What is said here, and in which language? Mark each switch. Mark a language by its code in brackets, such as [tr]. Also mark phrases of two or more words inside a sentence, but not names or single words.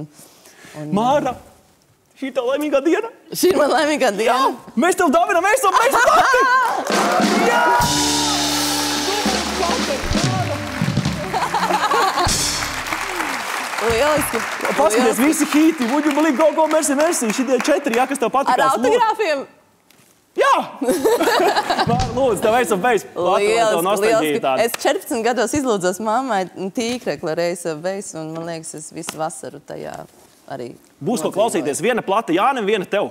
[lv] Māra! Šī ir tā laimīgā diena? Šī ir man laimīgā diena? Jā! Mēs tev dāvinām Ace of Base pati! Jā! Lieliski! Paskaties, visi hīti, [en] would you believe, go, merci, [lv] šitie 4, jā, kas tev patikās? Ar autogrāfiem? Jā! Lūdzu, tev Ace of Base. Lieliski. Es 14 gados izlūdzos mammai tīkrekli ar Ace of Base, un man liekas, es visu vasaru tajā arī. Būs ko klausīties. Viena plata Jānim, viena tev.